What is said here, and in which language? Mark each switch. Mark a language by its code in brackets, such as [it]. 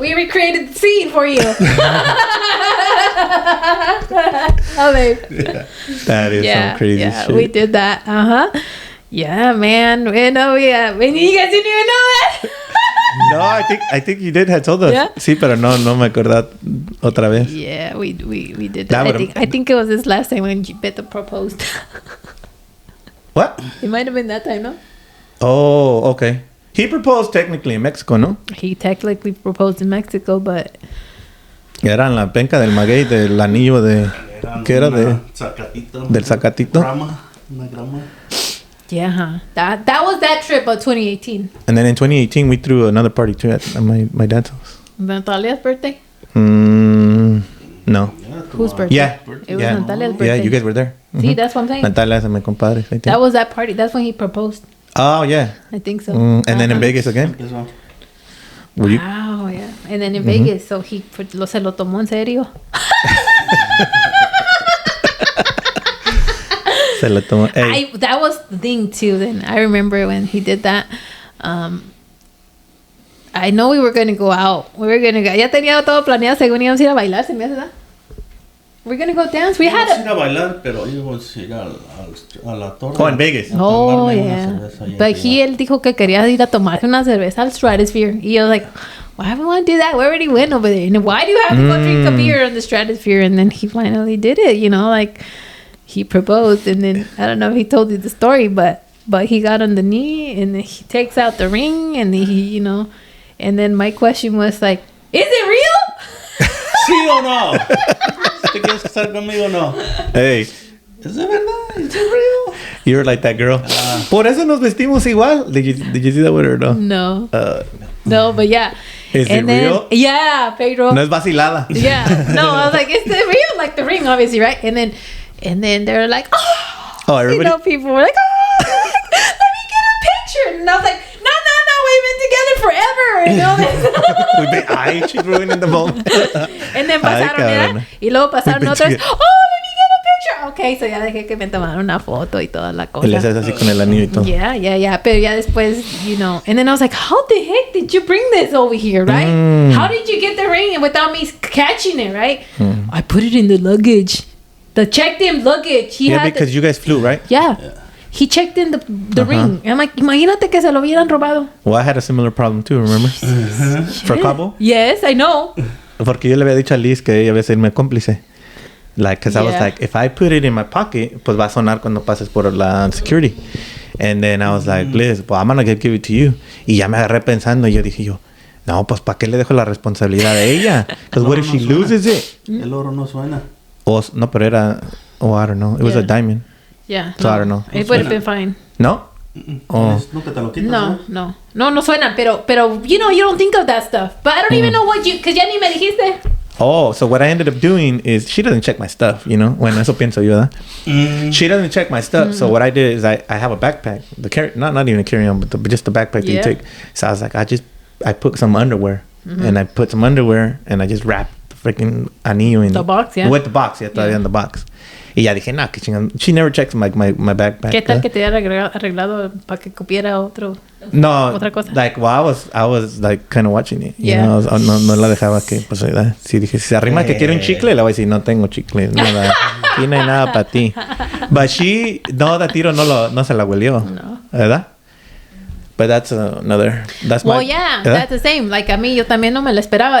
[en] We recreated the scene for you. Oh, babe. That is some crazy shit. we did that. Yeah, man. We know, yeah. And you guys didn't even know that. No, I think you did have told us. Yeah? [es] Sí, pero no me acordaba otra vez. [en] Yeah, we did That that. would've- I think it was this last time when Beto proposed. What? It might have been that time, no? Oh, okay. He proposed technically in Mexico, [es] ¿no? [en] He technically proposed in Mexico, but [es] Era en la penca del maguey, del anillo de... ¿Qué era? Del zacatito. Una grama. [en] yeah, huh? That was that trip of 2018. And then in 2018, we threw another party too at my dad's house. Natalia's birthday? No. Whose birthday? Yeah. It was Yeah. Natalia's birthday. Yeah, you guys were there. See, that's what I'm saying. Natalia and my compadres, I think. That was that party. That's when he proposed. Oh, yeah. I think so. And then in Uh-huh. Vegas again? [es] Empezó. [en] Were you? Wow, yeah. And then in Vegas, so he [es] se lo tomó en serio. Se lo tomó. Hey. [en] That was the thing too. Then I remember when he did that. I know we were gonna go out. [es] Ya tenía todo planeado según íbamos a ir a bailar. Se me hace, ¿verdad? [en] We're gonna go dance. We had [es] ir a bailar, pero íbamos a ir a la torre. [en] Oh, in Vegas. Oh, yeah. [es] But él dijo que quería ir a tomarse una cerveza al Stratosphere. Y yo [en] like, why would I want to do that? We already went over there. And why do you have to go drink a beer on the Stratosphere? And then he finally did it, you know, like he proposed. And then, I don't know if he told you the story, but he got on the knee and then he takes out the ring and he, you know, and then my question was like, is it real? [es] ¿Sí o no? ¿Te quieres casar conmigo o no? [en] Hey. [es] ¿Es de verdad? ¿Es real? [en] You were like that girl. [es] Por eso nos vestimos igual. [en] Did you see that with her, no? No. No, but yeah. Is it real? Yeah, Pedro. [es] No es vacilada. [en] Yeah. No, I was like, it's the real, like the ring, obviously, right? And then they're like, oh, everybody. You know, people were like, oh, let me get a picture. And I was like, no, we've been together forever. You know, Ay, she's ruining the moment. [es] And then pasaron, ¿verdad? Y luego pasaron otros, [en] let me get a picture. Okay, so [es] ya dejé que me tomaran una foto y toda la cosa. Y le haces así con el anillo y todo. [en] Yeah. [es] Pero ya después, [en] you know, and then I was like, how the heck did you bring this over here, right? How did you get the ring without me catching it, right? I put it in the luggage. The checked-in luggage. Because you guys flew, right? Yeah. He checked in the ring. I'm like, [es] imagínate que se lo hubieran robado. [en] Well, I had a similar problem too, remember? For Cabo? Yes, I know. [es] Porque yo le había dicho a Liz que ella iba a ser mi cómplice. [en] Like, because I was like, if I put it in my pocket, [es] pues va a sonar cuando pases por [en] la security. And then I was like, Liz, well, I'm gonna give it to you. [es] Y ya me agarré pensando y yo dije no, pues ¿para qué le dejo la responsabilidad a ella? [en] Because what if she loses it? [es] El oro no suena. No, pero era, [en] I don't know. It was a diamond. Yeah. So I don't know. It would have been fine. No? [es] Oh. Nunca te lo quitas, no suena, pero [en] you know, you don't think of that stuff. But I don't even know what because [es] ya ni me dijiste. [en] Oh, so what I ended up doing is she doesn't check my stuff, you know? [es] Bueno, eso pienso yo, ¿verdad? [en] She doesn't check my stuff. So what I did is I have a backpack, not even a carry-on, but just the backpack that you take. So I was like, I put some underwear, and I put some underwear, and I just wrapped the freaking anillo in the box, yeah. With the box, todavía in the box. [es] Y ya dije, que chingón. [en] She never checks my backpack. [es] ¿Qué tal que te hubiera arreglado para que copiera otra cosa? [en] Like, well, I was like kind of watching it. You know, [es] no la dejaba que, pues, ¿verdad? Sí, dije, si se arrima que quiere un chicle, le voy a decir, no tengo chicle. Nada. Aquí no hay nada para ti. But de tiro no se la huelió. No. ¿Verdad? [en] But that's that's the same. [es] Like, a mí, yo también no me la esperaba.